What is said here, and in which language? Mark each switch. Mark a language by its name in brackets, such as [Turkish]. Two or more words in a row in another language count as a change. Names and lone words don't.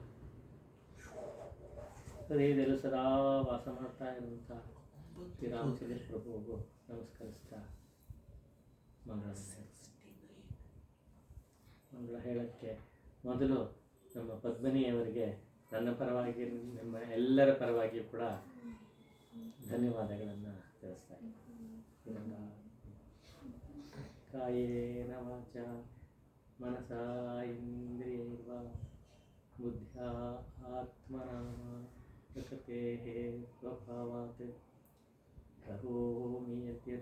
[Kannada] ಹೃದಯದಲ್ಲೂ ಸದಾ ವಾಸ ಮಾಡ್ತಾ ಇರುವಂಥ ಶ್ರೀರಾಮಚಂದ್ರ ಪ್ರಭುಗೂ ನಮಸ್ಕರಿಸ್ತಾ ಮಂಗಳ ಹೇಳೋಕ್ಕೆ ಮೊದಲು ನಮ್ಮ ಪದ್ಮಿನಿಯವರಿಗೆ ನನ್ನ ಪರವಾಗಿ ನಿಮ್ಮ ಎಲ್ಲರ ಪರವಾಗಿಯೂ ಕೂಡ ಧನ್ಯವಾದಗಳನ್ನು ತಿಳಿಸ್ತಾ ಇದ್ದೀನಿ. [Sanskrit] ಕಾಯೇನ ವಾಚ ಮನಸಾ ಇಂದ್ರಿಯೈರ್ವಾ ಬುದ್ಧ್ಯಾ ಆತ್ಮನಾ ಪ್ರಕೃತೇಃ ಸ್ವಭಾವಾತ್ ಕರೋಮಿ